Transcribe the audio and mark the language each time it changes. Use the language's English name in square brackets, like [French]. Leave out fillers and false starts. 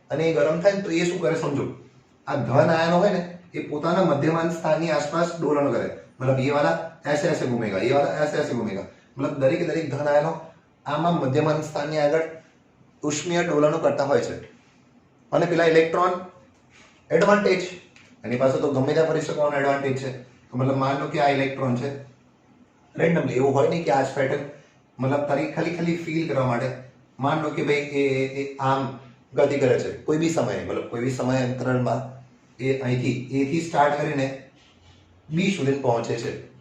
[Gujarati] અને એ ગરમ થાય તો એ શું કરે સમજો, આ ધન આયનો હોય ને એ પોતાના મધ્યમાન સ્થાનની આસપાસ ડોલનો કરે. [Hindi] मतलब ये वाला ऐसे ऐसे घूमेगा, ये वाला ऐसे ऐसे घूमेगा. [Gujarati] मतलब દરેક ધન આયનો આમાં મધ્યમાન સ્થાનની આગળ ઉષ્મીય ડોલનો કરતા હોય છે. અને પેલા ઇલેક્ટ્રોન એડવાન્ટેજ, એની પાસે તો ગમે ત્યાં ફરી શકવાનો એડવાન્ટેજ છે. તો મતલબ માન લો કે આ ઇલેક્ટ્રોન છે, રેન્ડમલી એવું હોય નહીં કે આ જ પેટર્ન, મતલબ તારી ખાલી ફીલ કરવા માટે માન લો કે ભાઈ એ આમ ગતિ કરે છે કોઈ બી સમયે, મતલબ કોઈ બી સમય અંતરાલમાં એ અહીંથી એ થી સ્ટાર્ટ કરીને બી સુધી પહોંચે છે.